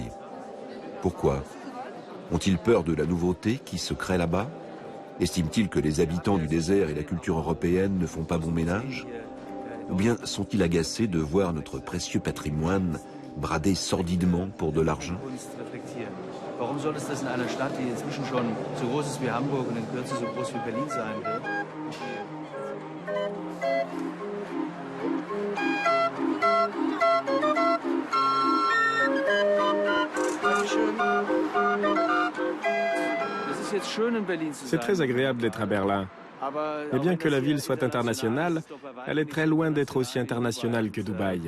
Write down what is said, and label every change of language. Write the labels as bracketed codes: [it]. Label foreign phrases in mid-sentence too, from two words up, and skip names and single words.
[fr] Pourquoi? Ont-ils peur de la nouveauté qui se crée là-bas? Estiment-ils que les habitants du désert et la culture européenne ne font pas bon ménage? Ou bien sont-ils agacés de voir notre précieux patrimoine bradé sordidement pour de l'argent? [de] Warum soll es das in einer Stadt, die inzwischen schon so groß ist wie Hamburg und in Kürze so groß wie Berlin sein wird? [fr] C'est très agréable d'être à Berlin. Mais bien que la ville soit internationale, elle est très loin d'être aussi internationale que Dubaï.